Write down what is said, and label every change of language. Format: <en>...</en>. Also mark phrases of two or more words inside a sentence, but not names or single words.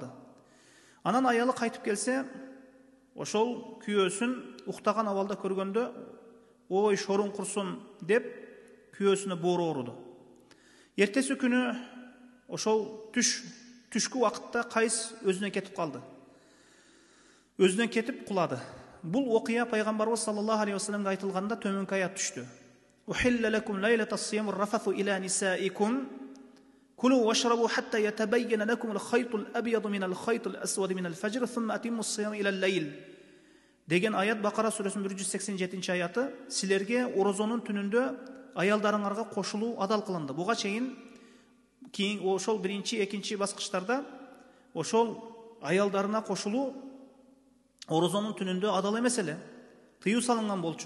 <ky>Анан аялы кайтып келсе, ошол күйөөсүн уктаган абалда көргөндө, ой шорун курсун деп күйөөсүнө боору уруду. Эртеси күнү ошол түшкү убакытта Кайс өзүнөн кетип калды. Өзүнөн кетип кулады. Бул окуя пайгамбарыбыз</ky> <ar>صلى الله عليه وسلم</ar> <ky>айтылганда төмөнкү аят түштү.</ky> <ar>أحل لكم ليلة الصيام الرفث إلى نسائكم كلوا واشربوا حتى يتبين لكم الخيط الأبيض من الخيط الأسود من الفجر ثم أتموا الصيام إلى الليل</ar> <ky>деген аят Бакара сүрөсүнүн 187 аяты. Силерге орозонун түнүндө аялдарыңарга кошулуу адал кылынды. Буга чейин кийин ошол биринчи, экинчи баскычтарда ошол аялдарына кошулуу орозонун түнүндө адал эмес эле, тыюу салынган болчу.</ky>